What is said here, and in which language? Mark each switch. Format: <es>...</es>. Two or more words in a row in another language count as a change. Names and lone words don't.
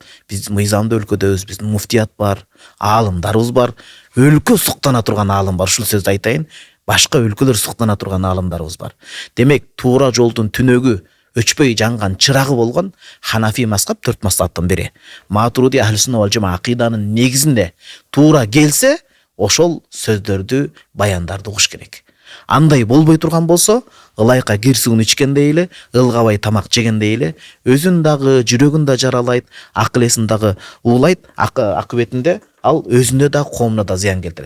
<ky>Биз мыйзамдуу өлкөдөбүз, биздин муфтият бар, аалымдарыбыз бар. Өлкө суктана турган аалым бар. Ушул сөздү айтайын. Башка өлкөлөр суктана турган аалымдарыбыз бар. Демек, туура жолдун түнөгү өчпөй жанган чырагы болгон Ханафи мазхаб 4 мазхабтын бири. Матуриди</ky> <ar>أهل السنة والجماعة</ar> <ky>акыйданын негизинде туура келсе, ошол сөздөрдү, баяндарды угуш керек. Андай болбой турган болсо, ылайка кир суун ичкендей эле, ылгабай тамак жегендей эле, өзүн дагы, жүрөгүн да жаралайт, акыл эсин дагы уулайт, акыбетинде ал өзүнө да, коомуна да зыян келтирет.</ky>